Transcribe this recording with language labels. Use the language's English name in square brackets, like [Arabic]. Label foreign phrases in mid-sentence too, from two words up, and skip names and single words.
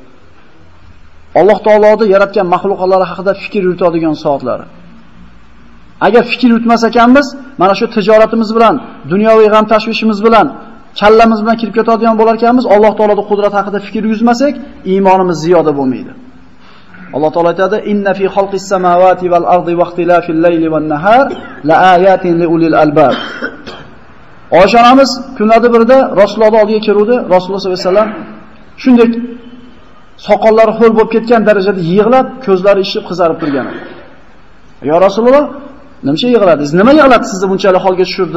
[Uzbek] Alloh taoloning yaratgan mahluqotlari haqida fikr yuritadigan soatlari. Agar fikr yuritmas ekanmiz, mana shu tijoratimiz bilan, dunyoviy g'am tashvishimiz bilan, kallamiz bilan kirib ketadigan bo'lar ekanmiz, Alloh taoloning qudrati haqida fikr yuzmasak, iymonimiz ziyoda bo'lmaydi. Alloh taolo aytadi: [Arabic] "إن في خلق السماوات والأرض واختلاف الليل والنهار لآيات لأولي الألباب." [Uzbek] Oyshanamiz kunlarda birida Rasulullohning oldiga keluvdi. Rasululloh [Arabic] صلى الله عليه وسلم [Uzbek] shunday soqollari ho'l bo'lib ketgan darajada yig'lab, ko'zlari ishib qizarib turgan edi. "Ya Rasululloh, nimcha yig'ladingiz? Nima yig'latdi sizni bunchalik holga tushirdi?"